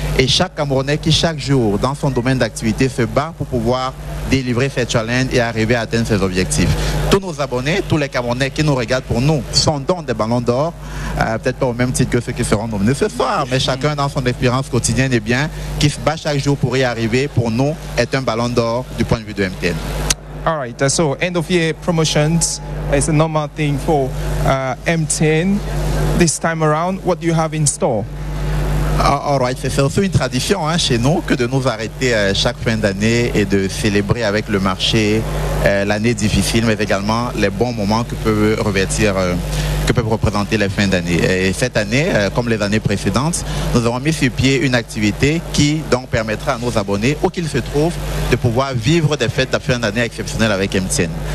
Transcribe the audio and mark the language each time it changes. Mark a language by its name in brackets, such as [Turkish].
[French] Et chaque Camerounais qui, chaque jour, dans son domaine d'activité, se bat pour pouvoir délivrer ses challenges et arriver à atteindre ses objectifs. Tous nos abonnés, tous les Camerounais qui nous regardent pour nous sont donc des ballons d'or, peut-être pas au même titre que ceux qui seront nominés ce soir, mais chacun dans son expérience quotidienne et bien, qui se bat chaque jour pour y arriver, pour nous, est un ballon d'or du point de vue de MTN. [English] All right, so end of year promotions is a normal thing for MTN. This time around, what do you have in store? All right, [French] c'est aussi une tradition chez nous que de nous arrêter chaque fin d'année et de célébrer avec le marché l'année difficile, mais également les bons moments que peuvent représenter les fins d'année. Et cette année, comme les années précédentes, nous avons mis sur pied une activité qui donc permettra à nos abonnés, où qu'ils se trouvent, de pouvoir vivre des fêtes de fin d'année exceptionnelles avec MTN.